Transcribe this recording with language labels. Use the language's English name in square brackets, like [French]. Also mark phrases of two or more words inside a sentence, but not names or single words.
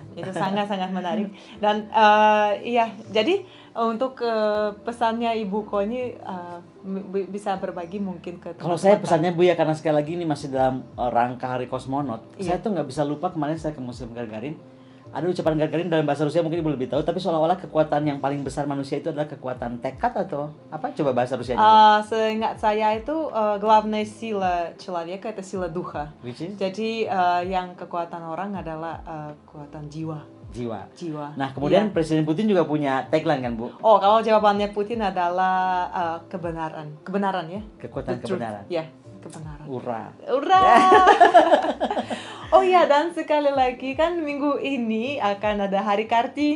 [Indonesian] Itu sangat-sangat menarik. Dan iya, jadi untuk pesannya Ibu Connie bisa berbagi mungkin ke teman-teman. Kalau saya pesannya, Bu ya, karena sekali lagi ini masih dalam rangka hari kosmonot, saya tuh nggak bisa lupa kemarin saya ke Museum Gagarin. Ada ucapan Gagarin dalam bahasa Rusia, mungkin Ibu lebih tahu, tapi seolah-olah kekuatan yang paling besar manusia itu adalah kekuatan tekad atau apa? Coba bahasa Rusianya. Seingat saya itu [Russian] главная сила человека это сила духа. [English] Which is? [Indonesian] Jadi yang kekuatan orang adalah kekuatan jiwa. Jiwa. Nah, kemudian Presiden Putin juga punya tagline kan, Bu? Oh, kalau jawabannya Putin adalah kebenaran ya. Kekuatan kebenaran. Ya, kebenaran. Ura. Oh ya, dan sekali lagi kan minggu ini akan ada Hari Kartini.